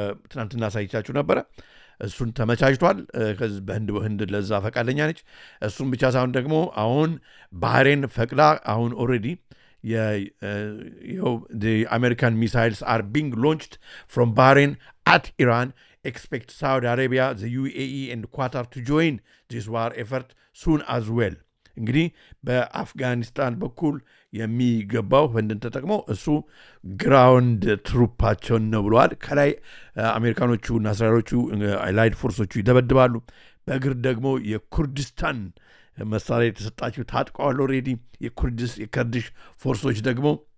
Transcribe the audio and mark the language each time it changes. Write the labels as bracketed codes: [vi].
[am] ትናንትና ሳይቻችሁ ነበረ እሱን ተመቻችቷል በህንድ ለዛ ፈቃደኛ ነች እሱን ብቻ ሳይሆን ደግሞ አሁን ባህሬን ፈቅዳ አሁን ኦልሬዲ [en] the American missiles are being launched from Bahrain at Iran. Expect Saudi Arabia, the UAE and Qatar to join this war effort soon as well. [am] እንግዲህ በአፍጋኒስታን በኩል የሚገባው ህንድን ተጠቅመው እሱ ግራውንድ ትሩፓቸውን ነው ብለዋል ከላይ አሜሪካኖቹ እና እስራኤሎቹ አላይድ ፎርሶቹ ይደበድባሉ በእግር ደግሞ የኩርዲስታን መሳሪያ የተሰጣቸው ታጥቀዋል ኦልሬዲ የከርዲሽ ፎርሶች ደግሞ